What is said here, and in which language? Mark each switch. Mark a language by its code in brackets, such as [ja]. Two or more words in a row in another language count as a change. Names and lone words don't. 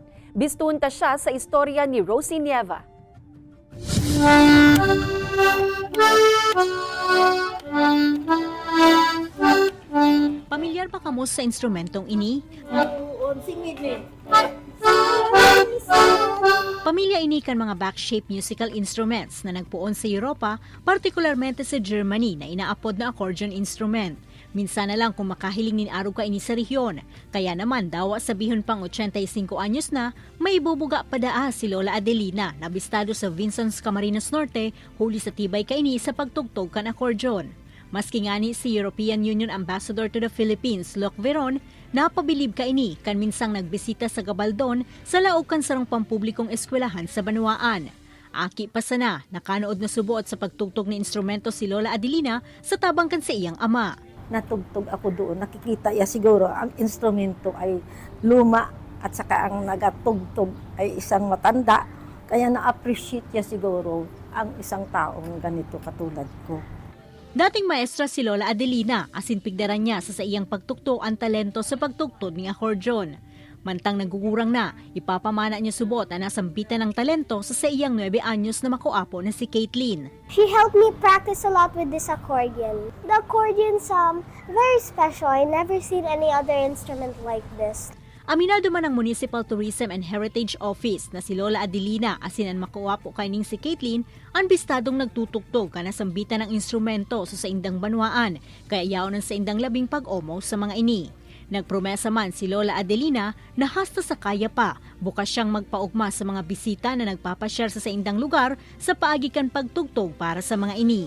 [bik] Bistunta siya sa istorya ni Rosie Nieva. Pamilyar ba kamo sa instrumentong ini? Pamilya ini kan mga [en] back-shaped musical instruments [bik] na nagpuon sa Europa, partikularmente sa Germany na inaapod na [en] accordion instrument. [bik] Minsan na lang kung makahiling nin araw ka ini sa rehiyon. Kaya naman daw sabihon pang 85 anyos na, may ibubuga pa daa si Lola Adelina na bistado sa Vincent's Camarines Norte huli sa tibay ka ini sa pagtugtog kan accordion. Maski nga ni si European Union Ambassador to the Philippines, Loc Veron, napabilib ka ini kan minsang nagbisita sa Gabaldon sa laog kan sarong pampublikong eskwelahan sa Banwaan. Aki pa sana, nakanood na subuot sa pagtugtog ni instrumento si Lola Adelina sa tabang kan sa iyang ama. [tl] Natugtog ako doon, nakikita ya siguro ang instrumento ay luma at saka ang nagatugtog ay isang matanda. Kaya na-appreciate ya siguro ang isang taong ganito katulad ko. [bik] Dating maestra si Lola Adelina, asin pigdaran niya sa iyang pagtugtog ang talento sa pagtugtog ng accordion. Mantang nagugurang na, ipapamana niya subot na nasambitan ng talento sa iyang 9 anyos na makuapo na si Caitlin. [en] She helped me practice a lot with this accordion. The accordion's very special. I never seen any other instrument like this. [bik] Aminado man ang Municipal Tourism and Heritage Office na si Lola Adelina asinan makuwapo kaining si Caitlin ang bistadong nagtutugtog ka na sambitan ng instrumento sa indang Banwaan kaya yaon sa indang labing pag-omo sa mga ini. Nagpromesa man si Lola Adelina na hasta sa kaya pa, bukas siyang magpaugma sa mga bisita na nagpapasyal sa indang lugar sa paagikan pagtugtog para sa mga ini.